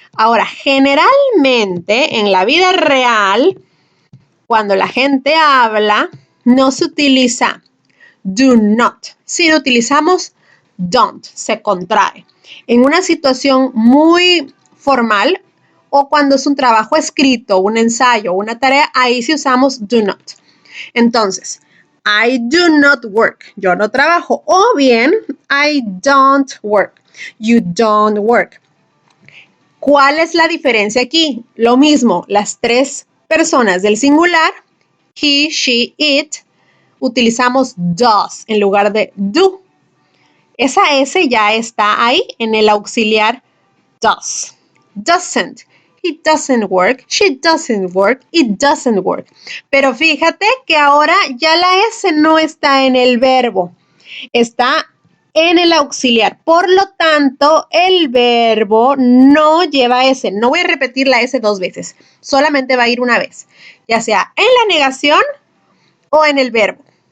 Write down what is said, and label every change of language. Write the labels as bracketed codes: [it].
[es] Ahora, generalmente en la vida real, cuando la gente habla, no se utiliza do not, sino utilizamos don't, se contrae. En una situación muy formal o cuando es un trabajo escrito, un ensayo, una tarea, ahí sí usamos do not. Entonces, [en] I do not work, [es] yo no trabajo. O bien, [en] I don't work, you don't work. [es] ¿Cuál es la diferencia aquí? Lo mismo, las tres personas del singular, he, she, it, utilizamos does en lugar de do. Esa S ya está ahí en el auxiliar does. Doesn't. [en] he doesn't work, she doesn't work, it doesn't work. [es] Pero fíjate que ahora ya la S no está en el verbo, está en el auxiliar. Por lo tanto, el verbo no lleva S. No voy a repetir la S 2 veces, solamente va a ir una vez, ya sea en la negación o en el verbo.